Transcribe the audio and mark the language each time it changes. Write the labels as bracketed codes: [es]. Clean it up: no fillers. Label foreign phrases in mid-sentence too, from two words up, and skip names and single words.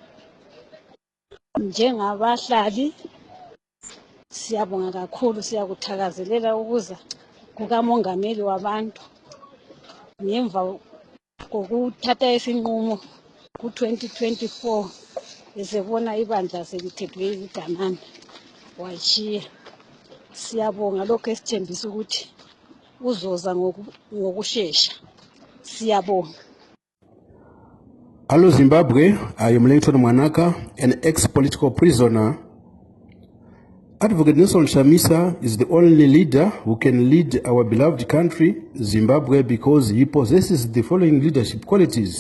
[nd] Njengabahlali siyabonga kakhulu, siyakuthakazelela ukuza kukamongameli wabantu ngemva kokuthatha isinqumo ku-2024 esebona ibandla selithethwe iziganane wachiya. Siyabonga lokho esithembisa ukuthi uzoza ngokushesha. Siyabonga. [en] Hello Zimbabwe, I am Langton Mwanaka, an ex-political prisoner. Advocate Nelson Chamisa is the only leader who can lead our beloved country, Zimbabwe, because he possesses the following leadership qualities.